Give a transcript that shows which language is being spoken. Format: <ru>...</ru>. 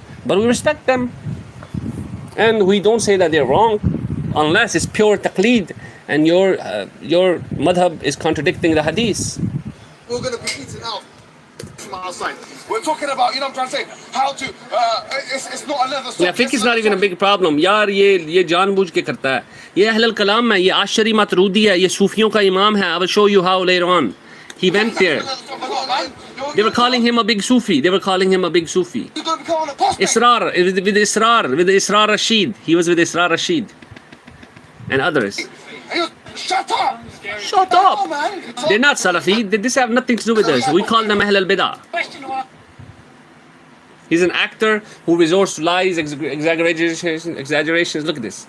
<en>But we respect them. And we don't say that they're wrong unless it's pure taqleed and your madhab is contradicting the hadith. We're going to be eaten out from outside. We're talking about, you know what I'm trying to say, how to, it's not another Yeah, fiqh is not even a big problem.</en> <hi>यार ये जानबूझ के करता है. ये अहल कलाम है, ये आशरी मतरूदी है, ये सूफियों का इमाम है.</hi> <en>I will show you how later on. He went there. They were calling him a big Sufi. They were calling him a big Sufi. Israr, with Israr Rashid. He was with Israr Rashid. And others. Shut up! Shut up! They're not Salafi. This have nothing to do with us. We call them Ahl al-Bidah. He's an actor who resorts to lies, exaggerations. Look at this.</en>